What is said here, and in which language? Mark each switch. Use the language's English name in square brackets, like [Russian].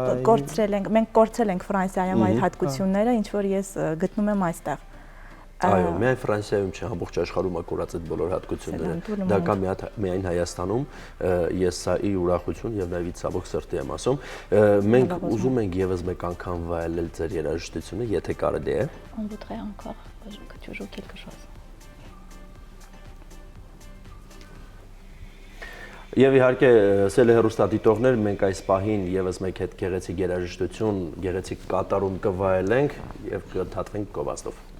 [Armenian] Կորցրել ենք, մենք կորցրել ենք Ֆրանսիայում այդ հատկությունները, ինչ որ ես գտնում եմ այստեղ։ Այո, միայն Ֆրանսիայում չէ, ամբողջ աշխարհում ակուրած այդ բոլոր հատկությունները։ Դա կա միայն Հայաստանում, ես սա ի ուրախություն եւ նաեւ ցավոք սրտի եմ ասում։ Մենք ուզում ենք եւս մեկ անգամ վայելել ձեր երաժշտությունը, եթե կարելի է։ [French] On voudrait encore que tu joues quelque chose. [Armenian] Եվ իհարկե սել հեռուստադիտողներ, մենք այս պահին եւս մեկ հետ գեղեցիկ երաժշտություն, գեղեցիկ կատարում կվայելենք եւ կընդհատվենք Կովաստով։